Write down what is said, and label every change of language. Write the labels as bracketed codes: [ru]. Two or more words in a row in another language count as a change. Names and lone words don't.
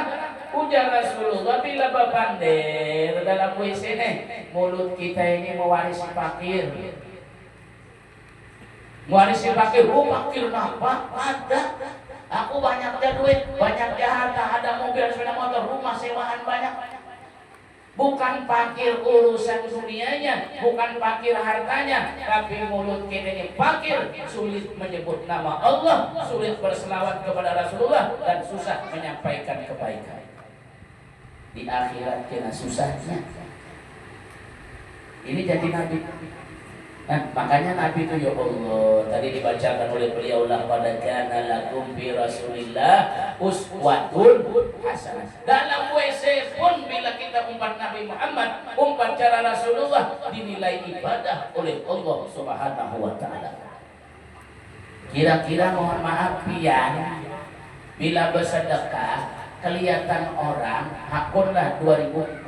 [bjn] Ujar Rasulullah bila bapandir dalam WC nih, mulut kita ini mewarisi fakir. [id] Warisi fakir, fakir apa? Ada. Aku banyaknya duit, banyaknya harta, ada mobil, sepeda motor, rumah sewaan banyak. Bukan fakir urusan dunianya, bukan fakir hartanya, tapi mulut kita ini fakir, sulit menyebut nama Allah, sulit berselawat kepada Rasulullah, dan susah menyampaikan kebaikan. Di akhirat kena susahnya. Ini jadi Nabi. Nah, makanya Nabi itu ya Allah tadi dibacakan oleh beliau lah, pada [ar] كان لكم ب رسول الله أسوة حسنة. [id] Dalam WC pun bila kita umpat Nabi Muhammad, umpat cara Rasulullah, dinilai ibadah oleh [ar] الله سبحانه و تعالى. [id] Kira-kira mohon maaf ya, bila bersedekah kelihatan orang hakunlah 2000.